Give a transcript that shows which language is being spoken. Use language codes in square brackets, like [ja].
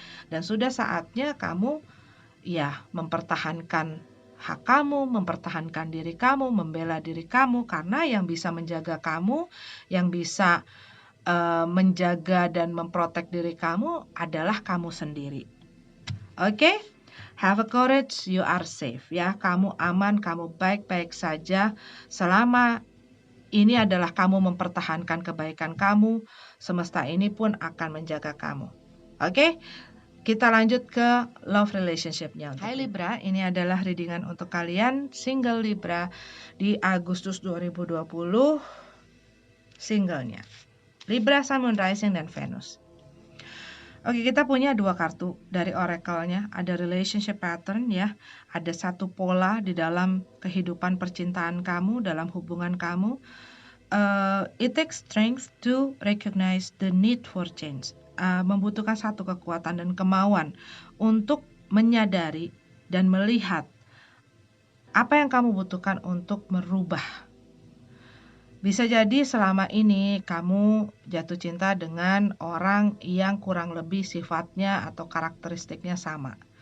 [id] Dan sudah saatnya kamu ya mempertahankan hak kamu, mempertahankan diri kamu, membela diri kamu, karena yang bisa menjaga kamu, yang bisa menjaga dan memprotek diri kamu adalah kamu sendiri. Oke? [en] Have a courage, you are safe ya. [id] Kamu aman, kamu baik-baik saja selama ini adalah kamu mempertahankan kebaikan kamu. Semesta ini pun akan menjaga kamu. Oke? Kita lanjut ke love relationship-nya. Hai Libra, ini adalah readingan untuk kalian single Libra di Agustus 2020. Singlenya Libra, Sun, Moon, Rising, dan Venus. Oke, kita punya dua kartu dari oracle-nya. Ada relationship pattern ya. Ada satu pola di dalam kehidupan percintaan kamu, dalam hubungan kamu. [en] It takes strength to recognize the need for change. [id] Membutuhkan satu kekuatan dan kemauan untuk menyadari dan melihat apa yang kamu butuhkan untuk merubah. Bisa jadi selama ini kamu jatuh cinta dengan orang yang kurang lebih sifatnya atau karakteristiknya sama.